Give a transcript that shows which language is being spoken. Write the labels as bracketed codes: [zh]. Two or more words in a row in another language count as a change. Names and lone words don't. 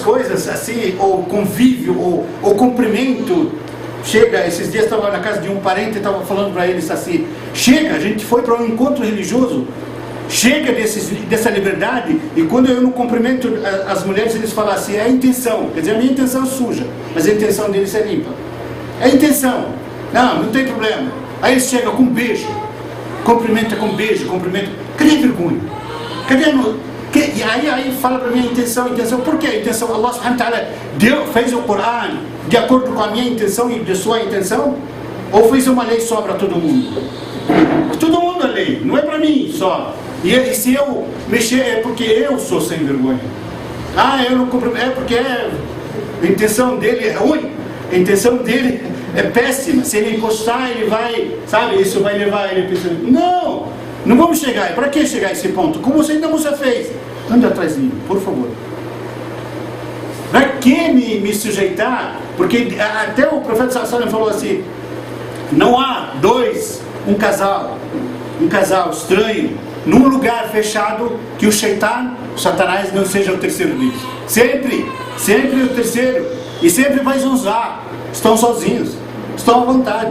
[pt] coisas assim, ou convívio, ou cumprimento, chega, esses dias estava na casa de um parente e estava falando para eles assim, chega, a gente foi para um encontro religioso, chega dessa liberdade, e quando eu não cumprimento as mulheres, eles falam assim, é a intenção, quer dizer, a minha intenção é suja, mas a intenção deles é limpa, é a intenção. Não tem problema. Aí ele chega com um beijo, cumprimenta com um beijo, cadê a vergonha? E aí fala para mim a intenção, por que a intenção? [ar] الله سبحانه وتعالى [pt] fez o Corão de acordo com a minha intenção e de sua intenção? Ou fez uma lei só para todo mundo? Todo mundo é lei, não é para mim só. E se eu mexer é porque eu sou sem vergonha. Eu não cumprimento, é porque a intenção dele é ruim, a intenção dele é péssima, se ele encostar ele vai, sabe, isso vai levar ele a pensar, não vamos chegar, para que chegar a esse ponto? Como você ainda você fez? Ande atrás de mim, por favor. Para que me sujeitar? Porque até o profeta [ar] صلى الله عليه وسلم [pt] falou assim: não há um casal estranho, num lugar fechado, que o Satanás não seja o terceiro deles. Sempre o terceiro. E sempre vai zonzar. Estão sozinhos, estão à vontade.